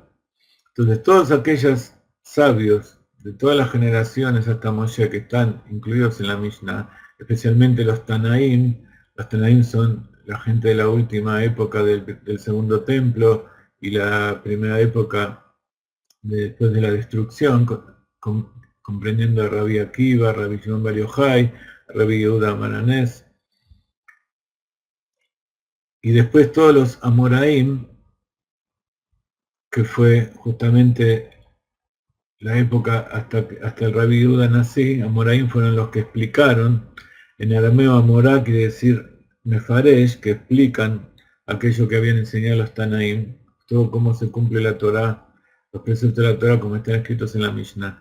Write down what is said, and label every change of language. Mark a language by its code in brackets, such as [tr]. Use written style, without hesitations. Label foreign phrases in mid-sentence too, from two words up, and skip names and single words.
[es] Entonces todos aquellos sabios de todas las generaciones hasta Moshe que están incluidos en la Mishnah, especialmente los Tanaim son la gente de la última época del segundo templo y la primera época después de la destrucción, comprendiendo a Rabbi Akiva, Rabbi Shimon Bar Yochai, Rabbi Yehuda Mananés, y después todos los Amoraim, que fue justamente la época hasta el Rabbi Yehuda Nasi. Amoraim fueron los que explicaron, en arameo Amorá quiere decir Mefaresh, que explican aquello que habían enseñado los Tanaim, todo cómo se cumple la Torá, los preceptos de la Torá como están escritos en la Mishnah.